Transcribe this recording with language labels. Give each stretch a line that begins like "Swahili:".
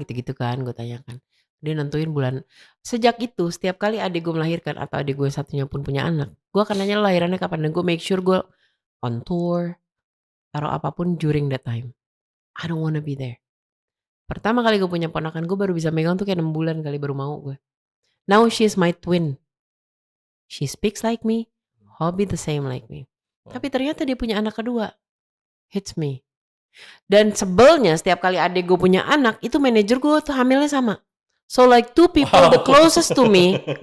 Indonesian: Gitu-gitu kan gue tanyakan. Dia nentuin bulan. Sejak itu setiap kali adik gue melahirkan atau adik gue satunya pun punya anak, gue akan nanya lahirannya kapan dan gue
English: make sure
Indonesian: gue
English: on tour,
Indonesian: taruh apapun
English: during that time. I don't wanna be there.
Indonesian: Pertama kali gue punya ponakan gue baru bisa megang tuh kayak 6 bulan kali baru mau gue.
English: Now she's my twin. She speaks like me, hobby the same like me.
Indonesian: Tapi ternyata dia punya anak kedua.
English: Hits me.
Indonesian: Dan sebelnya setiap kali adik gue punya anak, itu manajer gue tuh hamilnya sama.
English: So like two people the closest to me.